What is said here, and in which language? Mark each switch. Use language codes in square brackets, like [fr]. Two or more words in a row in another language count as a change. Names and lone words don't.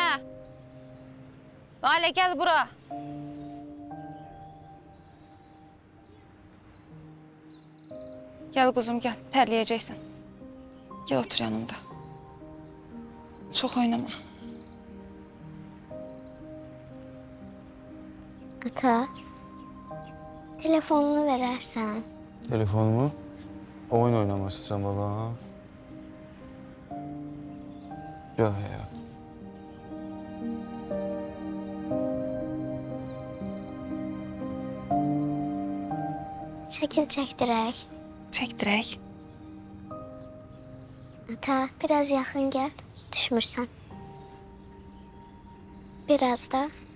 [az] Layla, gəl bura. Gəl quzum, gəl. Tərləyəcəksən. Gəl otur yanımda. Çox oynama. Ata, telefonunu verərsən. Telefonumu? [tr] Oyun oynamak istiyorum baba. Yok ya. [az] Şəkil çəkdirək. Çəkdirək. Ata, biraz yaxın gəl. Düşmürsən. Biraz da.